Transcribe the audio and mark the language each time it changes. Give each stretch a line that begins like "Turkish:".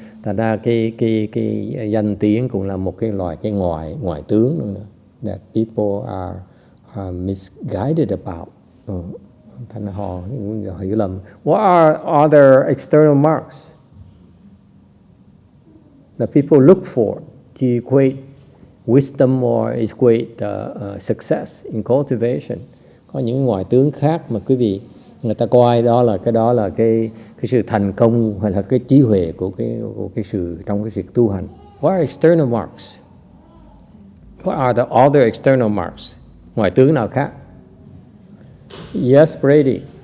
Vietnamese: Thật ra cái danh tiếng cũng là một cái loại cái ngoại tướng nữa,
English: that people are misguided about.
Vietnamese: Thành họ hiểu lầm.
English: What are other external marks that people look for to equate wisdom or equate success in cultivation?
Vietnamese: Có những ngoại tướng khác mà quý vị người ta coi đó là cái sự thành công hay là cái trí huệ của cái sự trong cái việc tu hành.
English: What are external marks? What are the other external marks?
Vietnamese: Ngoại tướng nào khác?
English: Yes, Brady.